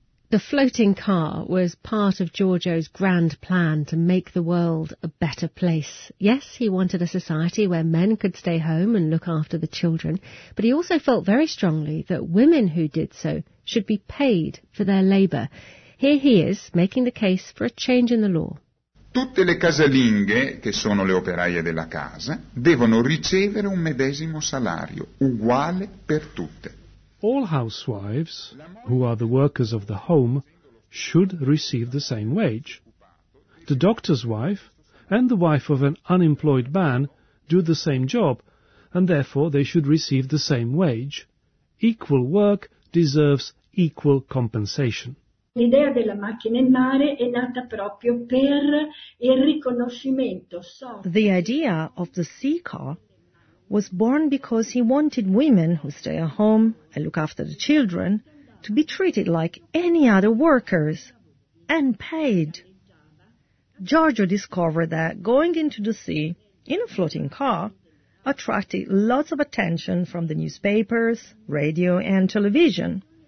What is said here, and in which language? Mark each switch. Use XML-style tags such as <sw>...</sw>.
<en>The floating car was part of Giorgio's grand plan to make the world a better place. Yes, he wanted a society where men could stay home and look after the children, but he also felt very strongly that women who did so should be paid for their labour. Here he is, making the case for a change in the law.</en> <it>Tutte le casalinghe, che sono le operaie della casa, devono ricevere un medesimo salario, uguale per tutte.</it> <en>All housewives, who are the workers of the home, should receive the same wage. The doctor's wife and the wife of an unemployed man do the same job, and therefore they should receive the same wage. Equal work deserves equal compensation.</en> <it>L'idea della macchina in mare è nata proprio per il riconoscimento.</it> <en>The idea of the sea car was born because he wanted women who stay at home and look after the children to be treated like any other workers and paid. Giorgio discovered that going into the sea in a floating car attracted lots of attention from the newspapers, radio and television.</en>